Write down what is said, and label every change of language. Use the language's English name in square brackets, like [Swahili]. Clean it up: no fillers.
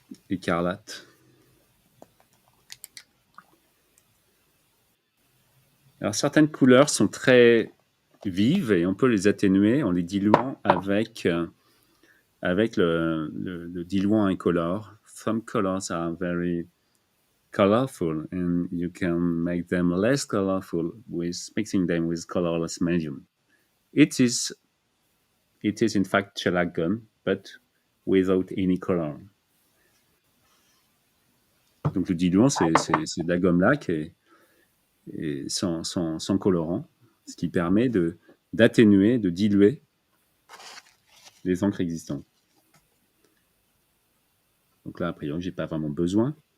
[French] Écarlate. Alors, certaines couleurs sont très vives et on peut les atténuer en les diluant avec le diluant incolore. [English] Some colors are very colorful and you can make them less colorful with mixing them with colorless medium. It is in fact shellac gum, but without any color. [French] Donc le diluant, c'est de la gomme-laque et sans colorant, ce qui permet d'atténuer, de diluer les encres existantes. Donc là, a priori, j'ai pas vraiment besoin.